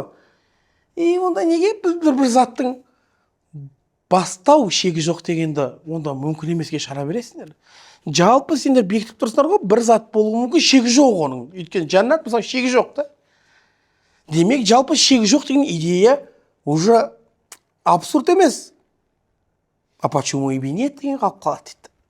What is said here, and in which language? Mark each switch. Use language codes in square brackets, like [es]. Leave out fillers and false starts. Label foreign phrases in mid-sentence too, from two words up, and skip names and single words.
[kk] Онда неге бір заттың бастау шегі жоқ дегенді онда мүмкін емеске шығара бересіңдер? Жалпы сендер бекітіп тұрсыңдар ғой, бір зат болуы мүмкін, шегі жоқ оның. Өйткені жәннат мысалы шегі жоқ та. Демек, жалпы шегі жоқ деген идея уже абсурд емес. [ru] А почему и нет [kk] деген қалып қалады дейді.